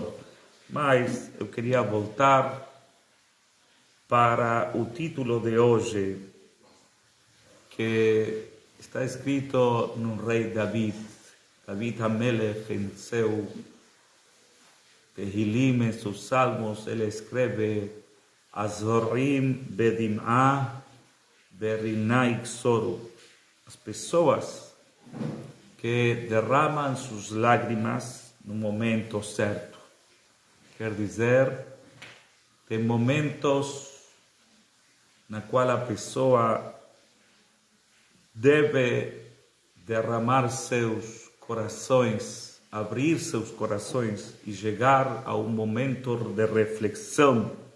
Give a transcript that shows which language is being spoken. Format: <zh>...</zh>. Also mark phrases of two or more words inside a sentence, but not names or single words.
<pt>Mas eu queria voltar para o título de hoje, que está escrito no rei David Hamelech, em seu Tehilim, em seus salmos, ele escreve</pt> <he>הזורעים בדמעה ברינה יקצרו.</he> <pt>As pessoas que derramam suas lágrimas no momento certo. Quer dizer, tem momentos na qual a pessoa deve derramar seus corações, abrir seus corações e chegar a um momento de reflexão.</pt>